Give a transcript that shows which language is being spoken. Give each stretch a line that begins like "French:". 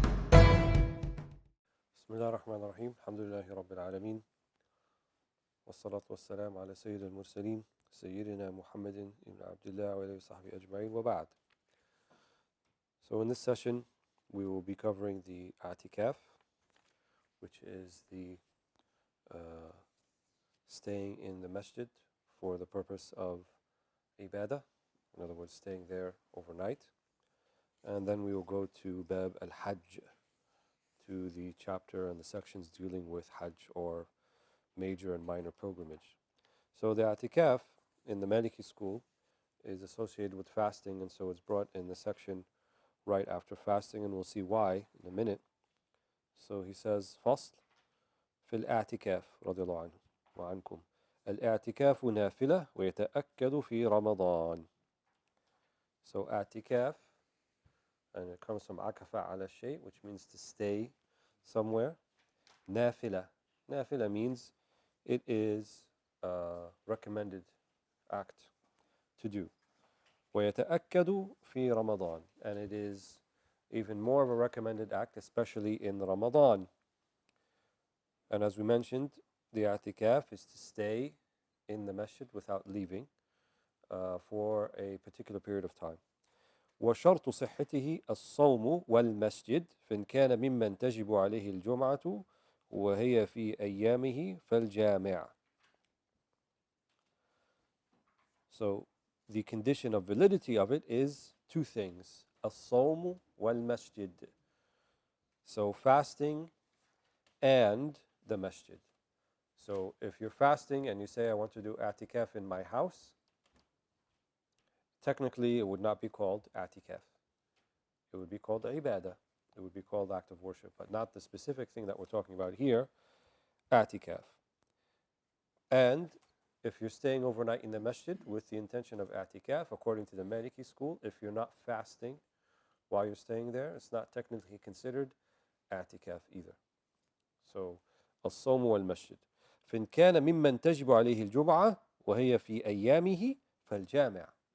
Arabic: الله الرحمن الرحيم الحمد لله رب العالمين والصلاة والسلام على سيد المرسلين سيدنا محمد ibn Abdullah wa alayhi sahbihi ajma'in wa ba'd.
English: So in this session we will be covering the Itikaf, which is the staying in the masjid for the purpose of ibadah, in other words staying there overnight. And then we will go to Bab al-Hajj, to the chapter and the sections dealing with Hajj or major and minor pilgrimage. So the Itikaf in the Maliki school is associated with fasting, and so it's brought in the section right after fasting, and we'll see why in a minute. So he says,
Arabic: فصل في الاعتكاف رضي الله عنه وعنكم الاعتكاف نافلة ويتأكد في رمضان.
English: So اعتكاف, and it comes from akafa ala shay, which means to stay somewhere. Nafila. Nafila means it is a recommended act to do.
Arabic: وَيَتَأَكَّدُ فِي Ramadan.
English: And it is even more of a recommended act, especially in Ramadan. And as we mentioned, the i'tikaf is to stay in the masjid without leaving for a particular period of time.
Arabic: وشرط صحته الصوم والمسجد فإن كان ممن تجب عليه الجمعة وهي في أيامه فالجامع.
English: So the condition of validity of it is two things:
Arabic: الصوم والمسجد.
English: So fasting and the masjid. So if you're fasting and you say, I want to do i'tikaf in my house, technically it would not be called i'tikaf. It would be called ibadah. It would be called act of worship, but not the specific thing that we're talking about here, i'tikaf. And if you're staying overnight in the masjid with the intention of i'tikaf, according to the Maliki school, if you're not fasting while you're staying there, it's not technically considered i'tikaf either.
Arabic: So, الصوم والمسجد. فإن كان ممن تجب عليه الجمعة وهي في أيامه فالجامع.